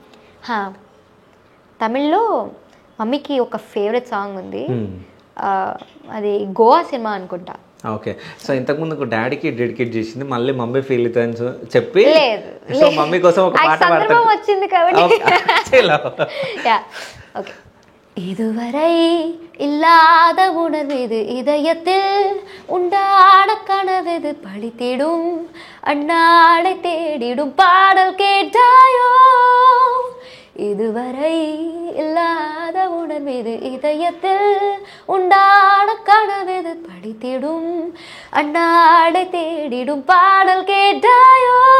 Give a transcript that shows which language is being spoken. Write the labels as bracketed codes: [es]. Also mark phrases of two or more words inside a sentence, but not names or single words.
[te] తమిళ్లో మమ్మీకి ఒక ఫేవరెట్ సాంగ్ ఉంది, అది గోవా సినిమా అనుకుంటా. ఓకే. సో ఇంతకుముందు డాడీకి డెడికేట్ చేసింది, మళ్ళీ మమ్మీ ఫీల్ అవుతుంది చెప్పి, సో మమ్మీ కోసం ఒక పాట పాడతాను వచ్చింది కాబట్టి. ఓకే. [ta] இதுவரை இல்லாத உணர்வு இதயத்தில் உண்டாட கனவு பழித்திடும் அண்ணாடை தேடிடும் பாடல் கேட்டாயோ, இதுவரை இல்லாத உணர்வு இதயத்தில் உண்டாட கனவு பழித்திடும் அண்ணாடை தேடிடும் பாடல் கேட்டாயோ,